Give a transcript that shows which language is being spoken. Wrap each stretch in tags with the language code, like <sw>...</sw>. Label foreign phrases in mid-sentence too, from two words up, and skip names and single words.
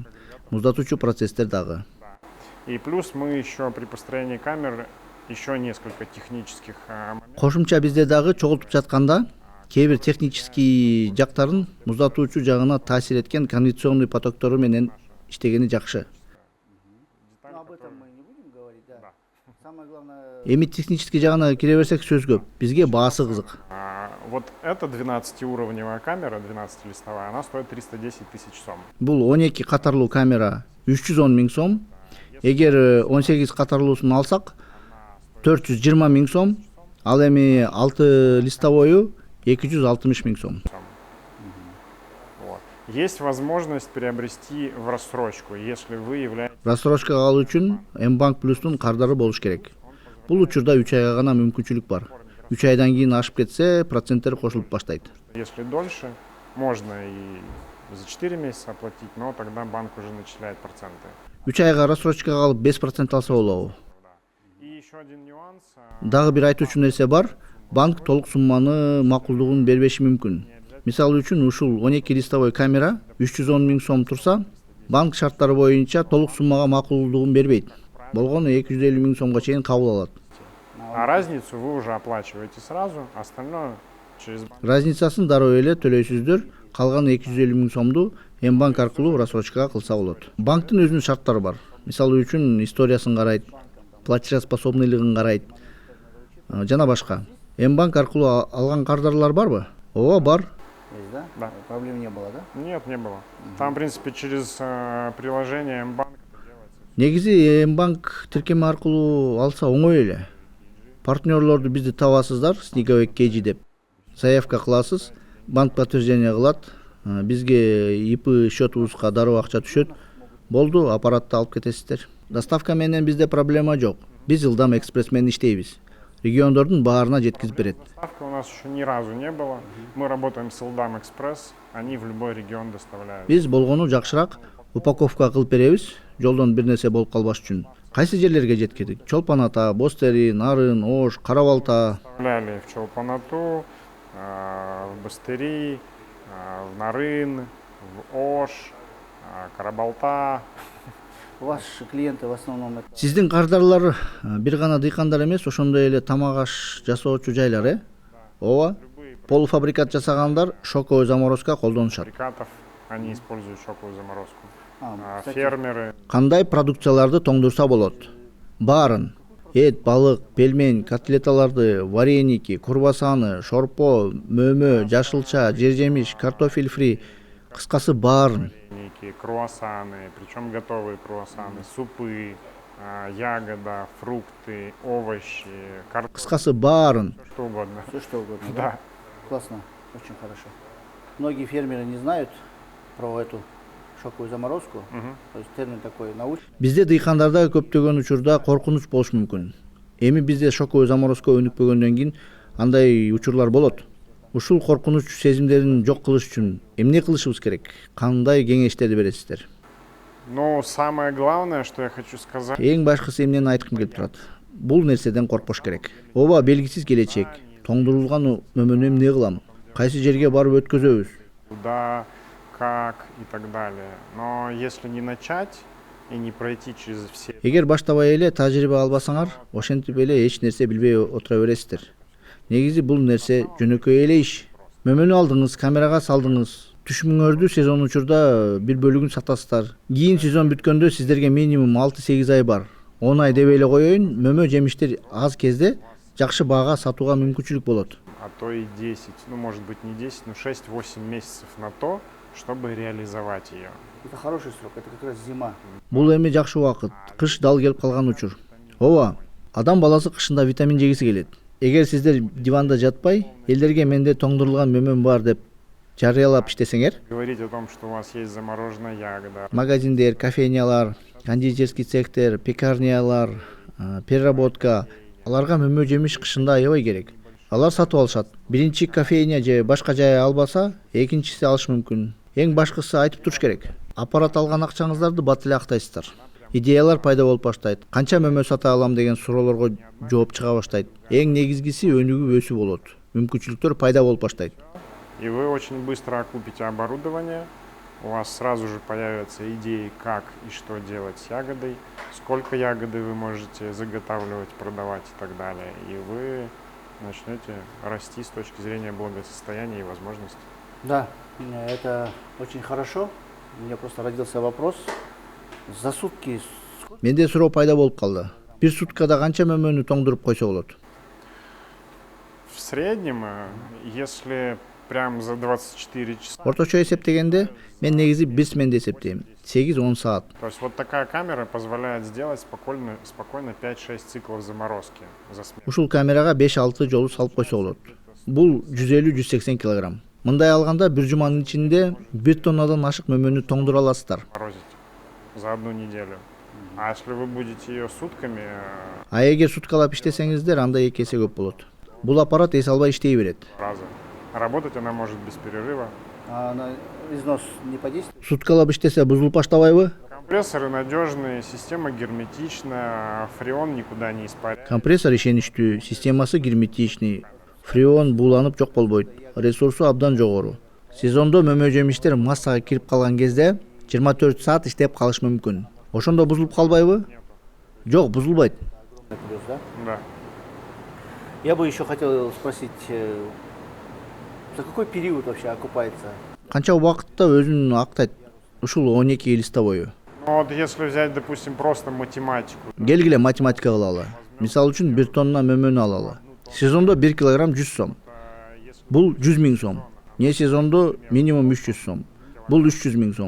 <ky>Муздатуучу процесстер дагы.</ky> <ru>И плюс мы еще при построении камер еще несколько технических моментов.</ru> <ky>Кошумча бизде дагы чогултуп жатканда кээ бир технический жактарын муздатуучу жагына таасир эткен кондиционный потоктору менен иштегени жакшы.</ky> <ru>Но об этом мы не будем говорить, да. Самое главное,</ru> <ky>Эми технический жагына кире берсек сөз көп. Бизге баасы кызык.</ky> <ru>Вот эта 12-уровневая камера, 12-листовая, она стоит 310 тысяч сом.</ru> <ky>Бул 12 катарлуу камера 310 миң сом. Эгер 18 катарлуусун алсак 420 миң сом. Ал эми 6 листовою 260 миң сом.</ky> <ru>Вот. Есть возможность приобрести в рассрочку, если вы являетесь...</ru> <ky>рассрочкага алуу үчүн Мбанк плюстун кардары болуш керек. Бул учурда 3 айга гана мүмкүнчүлүк бар. 3 айдан кийин ашып кетсе, проценттер кошулуп баштайт.</ky> <ru>Если дольше, можно и за 4 месяца оплатить, но тогда банк уже начисляет проценты.</ru> <ky>3 айга рассрочкага алып 5% алса болобу?</ky> <ru>И еще один нюанс.</ru> <ky>Дагы бир айтуучу нерсе бар. Банк толук сумманы макулдугун бербеши мүмкүн. Мисалы үчүн ушул 12 листовой камера 310 000 сом турса, банк шарттары боюнча толук суммага макулдугун бербейт. Болгону 250 000 сомго чейин кабыл алат.</ky> <ru>А разницу вы уже оплачиваете сразу, остальное через банк.</ru> <ky>Разницасын дароо эле төлөйсүздөр. Калган 250 000 сомду Мбанк аркылуу рассрочкага кылса болот. Банктын өзүнүн шарттары бар. Мисалы үчүн историясын карайт, платежеспособныйлыгын карайт, жана башка. Мбанк аркылуу алган кардарлар барбы? Ооба, бар.</ky> <ru>Есть, да? Да. Проблем не было, да? Нет, не было. Там, в принципе, через приложение Мбанк это делается.</ru> <ky>Негизи Мбанк тиркеме аркылуу алса оңой эле. Партнерлорду бизди табасыздар, Снеговик KG деп. Заявка кыласыз, банк подтверждение кылат, бизге ИП счетубузга дароо акча түшөт. Болду, аппаратты алып кетесиздер. Доставка менен бизде проблема жок. Биз Ылдам экспресс менен иштейбиз. Региондордун баарына жеткизип берет.</ky> <ru>Доставки у нас еще ни разу не было. Мы работаем с Ылдам Экспресс, они в любой регион доставляют.</ru> <ky>Биз болгону жакшыраак упаковка кылып беребиз, жолдон бир нерсе болуп калбаш үчүн. Кайсы жерлерге жеткирдик? Чолпон Ата, Бостери, Нарын, Ош, Кара Балта.</ky> <ru>Доставляли в Чолпон-Ату, в Бастыри, в Нарын, в Ош, Карабалта. Ваши клиенты в основном это...</ru> <ky>Сиздин кардарлар бир гана дыйкандар эмес, ошондой эле тамак аш жасоочу жайлар, Ооба. Полуфабрикат жасагандар</ky> <ru>шоковый заморозка</ru> <ky>колдонушат.</ky> <ru>Фабрикатов, они используют шоковую заморозку. Кстати, Фермеры.</ru> <ky>Кандай продукцияларды тоңдурса болот? Баарын. Эт, балык, пельмень, котлеталарды, вареники, курбасаны, шорпо, мөмө, жашылча, жер-жемиш, картофель фри, кыскасы баарын.</ky> <ru>Вареники, круассаны, причем готовые круассаны, супы, ягода, фрукты, овощи, картофель,</ru> <ky>Кыскасы баарын.</ky> <ru>что угодно. все что угодно, да? Да. Классно, очень хорошо. Многие фермеры не знают про эту шоковую заморозку. То есть термин такой научный.</ru> <ky>Бизде дыйкандарда көптөгөн учурда коркунуч болушу мүмкүн. Эми бизде</ky> <ru>шоковый заморозка</ru> <ky>өнүкпөгөндөн кийин андай учурлар болот. Ушул коркунуч сезимдерин жок кылыш үчүн эмне кылышыбыз керек? Кандай кеңештерди бересиздер?</ky> <ru>Но самое главное, что я хочу сказать,</ru> <ky>Эң башкысы эмнени айткым келип турат. Бул нерседен коркпош керек. Ооба, белгисиз келечек. Тоңдурулган мөмөнү эмне кылам? Кайсы жерге барып өткөзөбүз?</ky> <ru>куда, как и так далее. Но если не начать и не пройти через все...</ru> <ky>Эгер баштабай эле тажрыйба албасаңар, ошентип эле эч нерсе билбей отура бересиздер. Негизи бул нерсе жөнөкөй эле иш. Мөмөнү алдыңыз, камерага салдыңыз. Түшүмүңөрдү сезон учурда бир бөлүгүн сатасыздар. Кийин сезон бүткөндө сиздерге минимум 6-8 ай бар. 10 ай деп эле коеюн, мөмө жемиштер аз кезде жакшы баага сатууга мүмкүнчүлүк болот.</ky> <ru>А то и 10, ну может быть не 10, но 6-8 месяцев на то, чтобы реализовать ее. Это хороший срок, это как раз зима.</ru> <ky>Бул эми жакшы убакыт. Кыш дал келип калган учур. Ооба, адам баласы кышында витамин жегиси келет. Эгер сиздер диванда жатпай, элдерге менде тоңдурулган мөмөм бар деп жарыялап иштесеңер,</ky> <ru>Говорить о том, что у вас есть замороженная ягода,</ru> <ky>магазиндер, кофейнялар, кондитерский цехтер, пекарнялар, переработка, аларга мөмө жемиш кышында аябай керек. Алар сатып алышат. Биринчи кофейня же башка жай албаса, экинчиси алыш мүмкүн. Эң башкысы айтып туруш керек. Аппарат алган акчаңыздарды бат эле актайсыздар. Идеялар пайда болуп баштайт. Канча мөмө сата алам деген суроолорго жооп чыга баштайт. Эң негизгиси өнүгүп өсүү болот. Мүмкүнчүлүктөр пайда болуп баштайт.</ky> <ru>и вы очень быстро окупите оборудование, у вас сразу же появятся идеи, как и что делать с ягодой, сколько ягоды вы можете заготавливать, продавать и так далее. И вы начнете расти с точки зрения благосостояния и возможностей. Да, это очень хорошо. У меня просто родился вопрос. За сутки</ru> <ky>Менде суроо пайда болуп калды. Бир суткада канча мөмөнү тоңдуруп койсо болот?</ky> <ru>В среднем, если прям за 24 часа,</ru> <ky>Орточо эсептегенде мен негизи 1 сменде эсептейм. 8-10 саат.</ky> <ru>то есть вот такая камера позволяет сделать спокойно 5-6 циклов заморозки за смену.</ru> <ky>Ушул камерага 5-6 жолу салып койсо болот. Бул 150-180 килограмм. Мындай алганда бир жуманын ичинде 1 тоннадан ашык мөмөнү тоңдура аласыздар.</ky> <ru>Морозить за одну неделю. А если вы будете ее сутками,</ru> <ky>А эгер суткалап иштесеңиздер, анда 2 эсе көп болот. Бул аппарат эс албай иштей берет.</ky> <ru>раза. Работать она может без перерыва. А на износ не подействует?</ru> <ky>Суткалап иштесе бузулуп баштабайбы?</ky> <ru>Компрессоры надежные, система герметичная, фреон никуда не испаряется.</ru> <ky>Компрессор ишеничтүү, системасы герметичный. Фреон бууланып жок болбойт. Ресурсу абдан жогору. Сезондо мөмө жемиштер массага кирип калган кезде 24 саат иштеп калышы мүмкүн. Ошондо бузулуп калбайбы? Жок, бузулбайт.</ky> <ru>Плюс, да? Да. Я бы еще хотел спросить, за какой период вообще окупается?</ru> <ky>Канча убакытта өзүн актайт? Ушул 12 листовой.</ky> <ru>Ну вот если взять, допустим, просто математику.</ru> <ky>Келгиле математика кылалы. Мисалы үчүн 1 тонна мөмөнү алалы. Сезондо 1 килограмм 100 сом. Бул 100 000 сом. Не сезондо минимум 300 сом. Бул 300 000 сом.</ky>